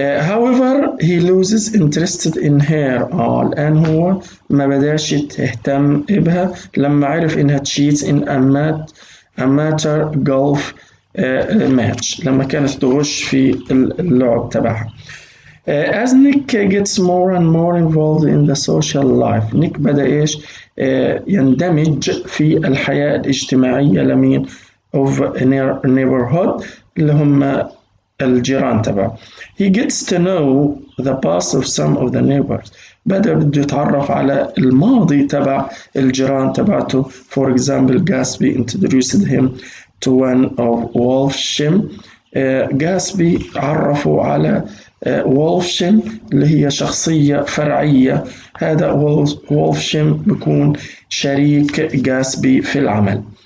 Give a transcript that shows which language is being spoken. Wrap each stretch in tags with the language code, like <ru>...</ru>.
<en>However he loses interested in her.</en> <ar>الآن هو ما بدأش يهتم بها لما عرف إنها</ar> <en>cheats in amateur golf match.</en> <ar>لما كانت تغش في اللعب تبعها.</ar> <en>As Nick gets more and more involved in the social life.</en> <ar>نيك بدأ إيش؟ يندمج في الحياة الاجتماعية لمين؟</ar> <en>of neighborhood</en> <ar>اللي هم الجيران تبعه.</ar> <en>He gets to know the past of some of the neighbors.</en> <ar>بده يتعرف على الماضي تبع الجيران تبعته.</ar> <en>For example, Gatsby introduced him to one of Wolfsham.</en> <ar>جاسبي عرفوا على وولفشم اللي هي شخصية فرعية. هذا وولفشم بيكون شريك جاسبي في العمل.</ar>